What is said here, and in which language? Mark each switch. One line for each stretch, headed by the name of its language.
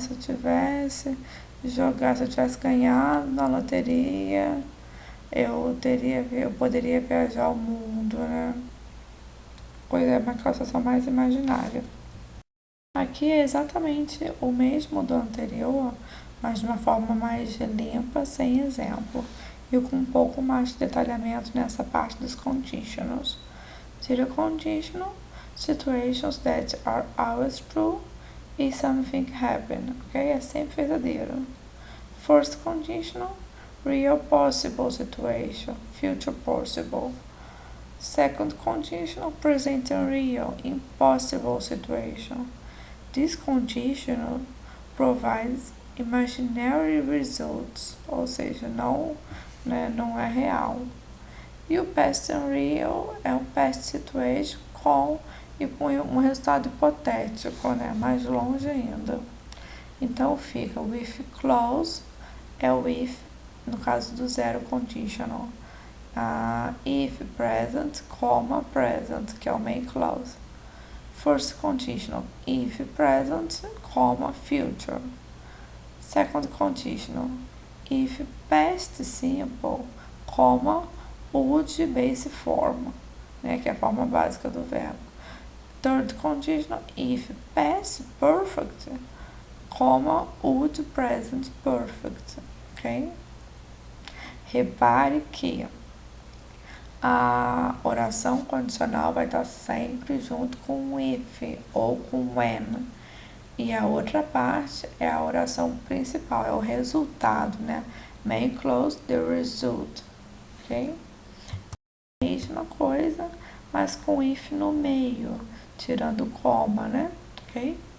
Portuguese: Se eu tivesse ganhado na loteria, eu poderia viajar ao mundo, né? Pois é uma situação mais imaginária. Aqui é exatamente o mesmo do anterior, mas de uma forma mais limpa, sem exemplo, e com um pouco mais de detalhamento nessa parte dos conditionals.
English: Zero conditional, situations that are always true e something happen, ok?
Portuguese: É sempre verdadeiro.
English: First conditional, real possible situation, future possible. Second conditional, present and real, impossible situation. This conditional provides imaginary results,
Portuguese: ou seja, não é real.
English: E o past and real é o past situation com
Portuguese: e com um resultado hipotético, né? Mais longe ainda. Então fica o if clause é o if, no caso do zero conditional.
English: If present, comma present,
Portuguese: que é o
English: main clause. First conditional, if present, comma future. Second conditional, if past simple, comma would base form,
Portuguese: né, que é a forma básica do verbo.
English: Third conditional, if past perfect, comma would present perfect, ok?
Portuguese: Repare que a oração condicional vai estar sempre junto com o if ou com when. E a outra parte é a oração principal, é o resultado, né?
English: Main clause, the result,
Portuguese: ok? Mesma coisa, mas com if no meio, tirando coma, né? Ok?